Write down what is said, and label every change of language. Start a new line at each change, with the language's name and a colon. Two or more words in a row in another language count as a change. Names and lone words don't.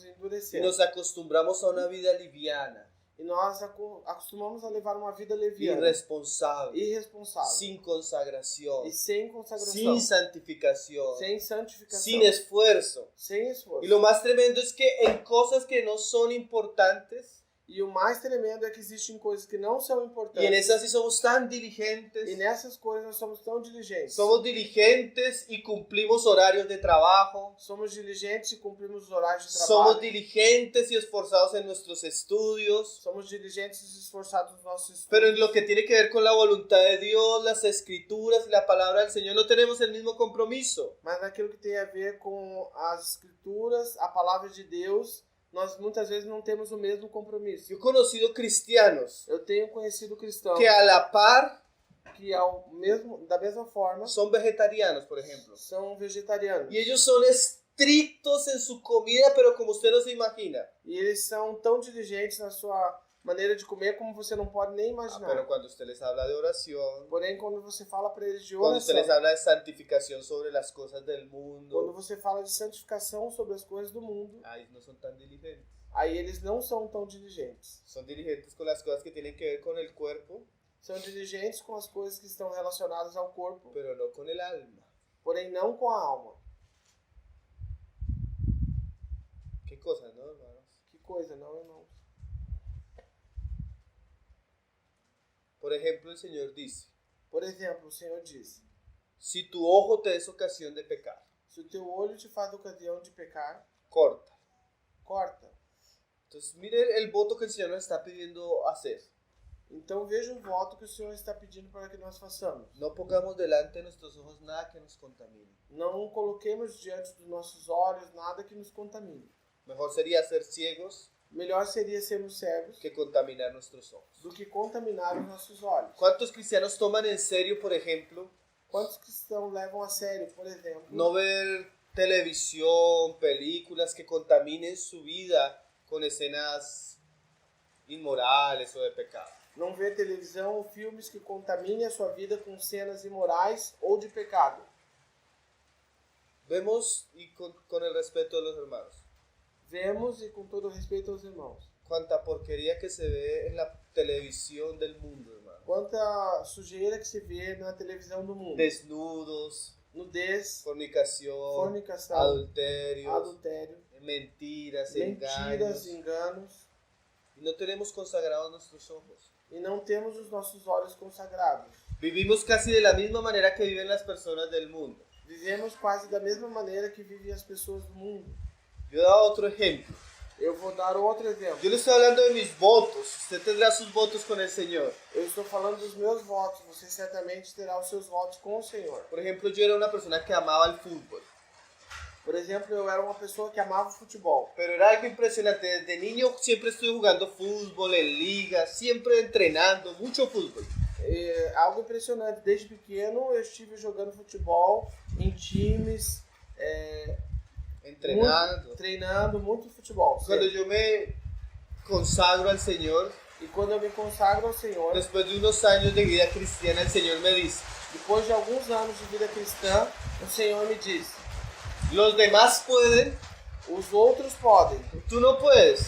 Spanish: Y endurecer. nos acostumbramos a una vida liviana,
Portuguese: E nós acostumamos a levar uma vida leviana,
Spanish: irresponsable,
Portuguese: irresponsável,
Spanish: sin consagración,
Portuguese: e sem consagração,
Spanish: sin santificación,
Portuguese: sem santificação,
Spanish: sin esfuerzo.
Portuguese: sem esforço.
Spanish: Y lo más tremendo es que en cosas que no son importantes,
Portuguese: E o mais tremendo é que existem coisas que não são
Spanish: y en
Portuguese: importantes.
Spanish: esas sí somos tan
Portuguese: E
Spanish: diligentes,
Portuguese: nessas coisas nós somos tão diligentes.
Spanish: somos diligentes y cumplimos horarios de trabajo,
Portuguese: Somos diligentes e cumprimos os horários de
Spanish: somos
Portuguese: trabalho.
Spanish: diligentes y esforzados en nuestros estudios,
Portuguese: Somos diligentes e esforçados nos nossos estudos.
Spanish: pero en lo que tiene que ver con la voluntad de Dios, las escrituras y la palabra del Señor no tenemos el mismo compromiso.
Portuguese: Mas naquilo que tem a ver com as escrituras, a palavra de Deus, nós muitas vezes não temos o mesmo compromisso.
Spanish: Yo he conocido cristianos
Portuguese: Eu tenho conhecido cristãos
Spanish: que a la par
Portuguese: que da mesma forma
Spanish: son vegetarianos, por ejemplo,
Portuguese: são vegetarianos.
Spanish: y ellos son estrictos en su comida, pero como usted no se imagina.
Portuguese: E eles são tão diligentes na sua maneira de comer como você não pode nem imaginar.
Spanish: Pero cuando usted les habla de oración,
Portuguese: Porém, quando você fala para eles de
Spanish: cuando usted les
Portuguese: oração,
Spanish: habla de santificación sobre las cosas del
Portuguese: quando
Spanish: mundo,
Portuguese: você fala de santificação sobre as coisas do mundo,
Spanish: ahí no son tan diligentes.
Portuguese: aí eles não são tão diligentes.
Spanish: Son diligentes con las cosas que tienen que ver con el cuerpo,
Portuguese: São diligentes com as coisas que estão relacionadas ao corpo,
Spanish: pero no con el alma.
Portuguese: porém não com a alma.
Spanish: ¿Qué cosas, no, hermanos?
Portuguese: Que coisa, não, irmãos?
Spanish: Por ejemplo, el Señor dice,
Portuguese: Por exemplo, o Senhor diz:
Spanish: si tu ojo te es ocasión de pecar,
Portuguese: se o teu olho te faz ocasião de pecar,
Spanish: corta.
Portuguese: corta.
Spanish: Entonces, mire el voto que el Señor nos está pidiendo hacer.
Portuguese: Então veja o voto que o Senhor está pedindo para que nós façamos.
Spanish: No pongamos delante de nuestros ojos nada que nos contamine.
Portuguese: Não coloquemos diante dos nossos olhos nada que nos contamine.
Spanish: Mejor sería ser ciegos
Portuguese: Melhor seria sermos cegos
Spanish: que contaminar nuestros ojos.
Portuguese: do que contaminar os nossos olhos.
Spanish: ¿Cuántos cristianos toman en serio, por ejemplo,
Portuguese: Quantos cristãos levam a sério, por exemplo,
Spanish: no ver televisión, películas que contaminen su vida con escenas inmorales o de pecado?
Portuguese: não ver televisão ou filmes que contaminem a sua vida com cenas imorais ou de pecado?
Spanish: Vemos, y con el respeto de los hermanos,
Portuguese: Vemos, e com todo respeito aos irmãos,
Spanish: cuánta porquería que se ve en la televisión del mundo, hermano.
Portuguese: quanta sujeira que se vê na televisão do mundo.
Spanish: Desnudos,
Portuguese: Nudez,
Spanish: fornicación,
Portuguese: fornicação,
Spanish: adulterios,
Portuguese: adultério,
Spanish: mentiras,
Portuguese: mentiras,
Spanish: engaños.
Portuguese: enganos,
Spanish: Y no tenemos consagrados nuestros ojos.
Portuguese: e não temos os nossos olhos consagrados.
Spanish: Vivimos casi de la misma manera que viven las personas del mundo.
Portuguese: Vivemos quase da mesma maneira que vivem as pessoas do mundo.
Spanish: Yo he dado otro ejemplo.
Portuguese: Eu vou dar outro exemplo.
Spanish: Yo le estoy hablando de mis votos. Usted tendrá sus votos con el Señor.
Portuguese: Eu estou falando dos meus votos. Você certamente terá os seus votos com o Senhor.
Spanish: Por ejemplo, yo era una persona que amaba el fútbol.
Portuguese: Por exemplo, eu era uma pessoa que amava futebol.
Spanish: Pero era algo impresionante. Desde niño siempre estuve jugando fútbol en ligas, siempre entrenando, mucho fútbol.
Portuguese: É algo impressionante. Desde pequeno eu estive jogando futebol em times,
Spanish: Entrenando.
Portuguese: treinando muito futebol.
Spanish: Cuando
Portuguese: Sempre.
Spanish: yo me consagro al Señor,
Portuguese: E quando eu me consagro ao Senhor,
Spanish: después de unos años de vida cristiana, el Señor me dice,
Portuguese: depois de alguns anos de vida cristã, o Senhor me diz:
Spanish: los demás pueden,
Portuguese: os outros podem,
Spanish: tú no puedes.